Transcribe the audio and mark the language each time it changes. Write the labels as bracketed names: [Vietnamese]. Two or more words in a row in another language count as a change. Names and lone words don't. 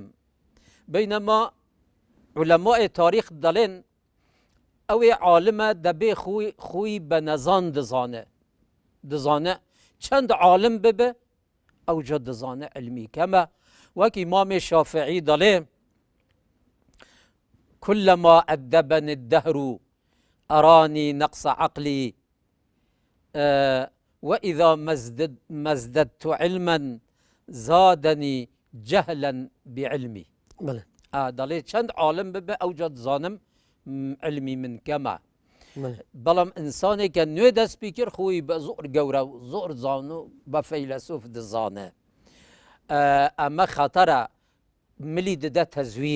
[Central Kurdish] بەینەما علەمای تاریخ دەڵێن ئەوێ عالمە دەبێ خۆی بە نەزان دزانە چەند عالم ببە ئەوجا دزانە علمی کەمە. وەک ئیمامی شافعی دەڵێ [Arabic] كلما أدبني الدهر أراني نقص عقلي وإذا ما ازددت علما زادني جهلا بعلمي. [Central Kurdish] بەڵێ دەڵێ چەند عالم ببە ئەوجا دزانم علمی من کەمە. بەڵام ئینسانێکە نوێ دەست پێ کرد خۆی بە زۆر گەورە و زۆر زان و بە فەیلسوف دزانە. ئەمە خەتەرە ملی دەدە تەزویر.